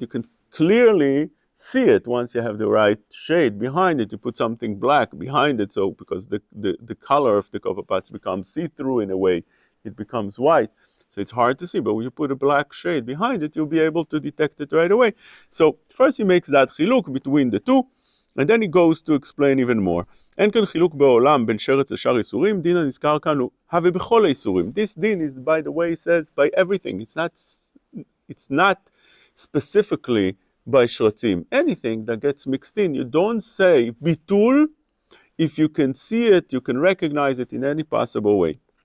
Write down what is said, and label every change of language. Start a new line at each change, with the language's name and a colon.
English: You can clearly see it once you have the right shade behind it. You put something black behind it, so because the color of the copepods becomes see-through in a way, it becomes white. So it's hard to see, but when you put a black shade behind it, you'll be able to detect it right away. So first he makes that chiluk between the two, and then he goes to explain even more.
Hebrew: אין כאן חילוק בעולם בין שרץ לשאר איסורים, דין הנזכר כאן הוא הווה בכל האיסורים.
English: This din is, by the way, he says by everything. It's not specifically by shratzim. Anything that gets mixed in, you don't say bitul if you can see it, you can recognize it in any possible way.